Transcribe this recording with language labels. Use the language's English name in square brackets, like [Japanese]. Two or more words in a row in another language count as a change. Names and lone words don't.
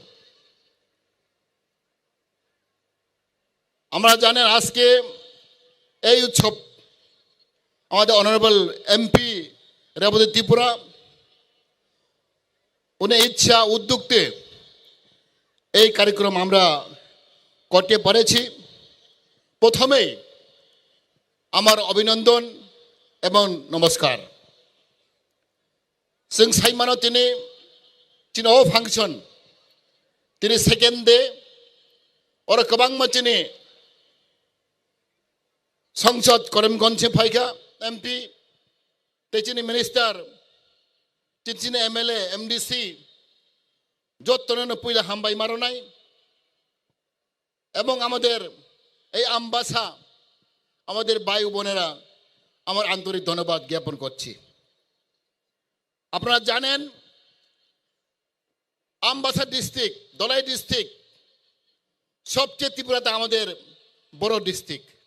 [Bangla] আমরা জানেন আজকে এই উৎসব আমাদের অনারেবল এমপি রেবতী ত্রিপুরা উনি ইচ্ছা উদ্যোক্তে এই কার্যক্রম আমরা করতে পেরেছি। প্রথমেই আমার অভিনন্দন এবং নমস্কার। [Kok Borok] जों साइमानो दिनै दिनै फांसन दिनै [English] second day [Kok Borok] और गोबां मानसिनि संसद करिमगंज फायखा एमपि तेजिनि मिनिस्टार तिनसिनि एमएलए एमडिसि [Bangla] যতজনে পয়লা [Kok Borok] হামবাই মারনাই [Bangla] এবং আমাদের এই আমবাসা আমাদের ভাই বোনেরা আমার আন্তরিক ধন্যবাদ জ্ঞাপন করছি। আপনারা জানেন আমবাসা ডিস্ট্রিক্ট, দলাই ডিস্ট্রিক্ট সবচেয়ে ত্রিপুরাতে আমাদের বড় ডিস্ট্রিক্ট।